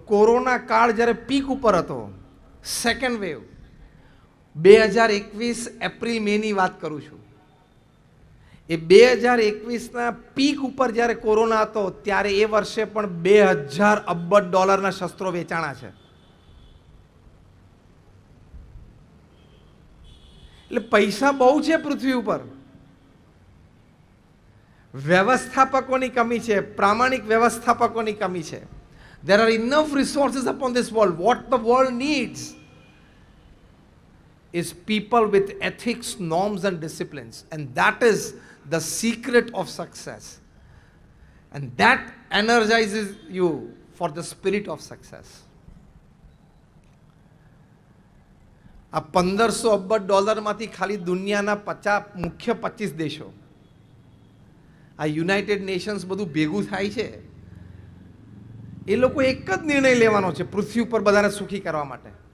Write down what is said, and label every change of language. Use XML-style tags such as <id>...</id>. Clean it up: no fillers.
<gu>Corona કાળ જ્યારે peak ઉપર હતો, સેકન્ડ વેવ, 2021 એપ્રિલ મેની વાત કરું છું, એ 2021ના પીક ઉપર જ્યારે કોરોના હતો ત્યારે એ વર્ષે પણ $2,000 અબજ શસ્ત્રો વેચાણા છે. એટલે પૈસા બહુ છે પૃથ્વી ઉપર. વ્યવસ્થાપકોની કમી છે, પ્રામાણિક વ્યવસ્થાપકોની કમી છે.</gu> <en>There are enough resources upon this world. What the world needs is people with ethics, norms and disciplines, and that is the secret of success, and that energizes you for the spirit of success.</en> <gu>આ $1,500 અબજ માંથી ખાલી દુનિયાના 50 મુખ્ય 25 દેશો, આ United Nations બધું ભેગું થાય છે, એ લોકો એક જ નિર્ણય લેવાનો છે પૃથ્વી ઉપર બધાને સુખી કરવા માટે.</gu>